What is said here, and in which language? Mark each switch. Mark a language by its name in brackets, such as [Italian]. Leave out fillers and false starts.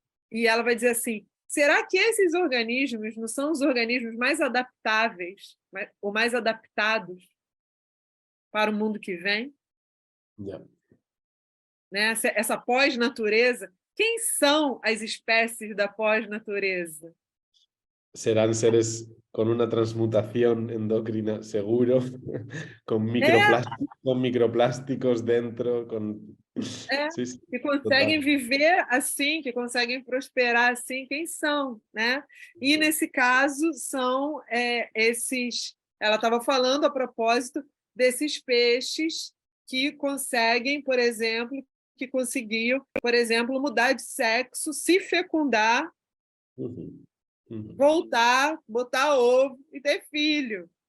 [Portuguese] E ela vai dizer assim, será que esses organismos não são os organismos mais adaptáveis ou mais adaptados para o mundo que vem? [English] Yeah. [Portuguese] Né? Essa pós-natureza, quem são as espécies da pós-natureza? [Spanish] Serán seres con una transmutación endocrina seguro, con microplásticos dentro, sí, [Portuguese] que conseguem viver assim, que conseguem prosperar assim, quem são, né? E nesse caso são esses. Ela estava falando a propósito desses peixes que conseguem, por exemplo, conseguiam, por exemplo, mudar de sexo, se fecundar, voltar, botar ovo e ter filho.